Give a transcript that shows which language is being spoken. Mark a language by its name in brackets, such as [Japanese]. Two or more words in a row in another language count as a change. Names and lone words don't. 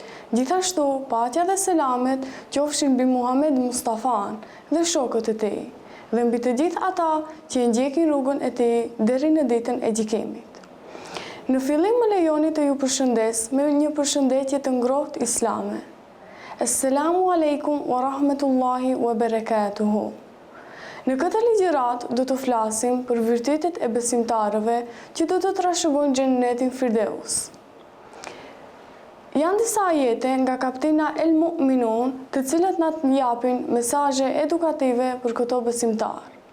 [Albanian] Gjithashtu, paqja dhe selamet qofshin mbi Muhammed Mustafan dhe shokët e tij, dhe mbi të gjithë ata që e ndjekin rrugën e tij deri në ditën e gjykimit. Në fillim më lejoni të ju përshëndes me një përshëndetje të ngrohtë islame. [Arabic] السلام عليكم ورحمة الله وبركاته. [Albanian] Në këtë ligjërat do të flasim për virtytet e besimtarëve që do të trashëgojnë xhennetin Firdeus. Janë disa ajete nga kaptina El Mu'minun, të cilat na japin mesazhe edukative për këto besimtarë.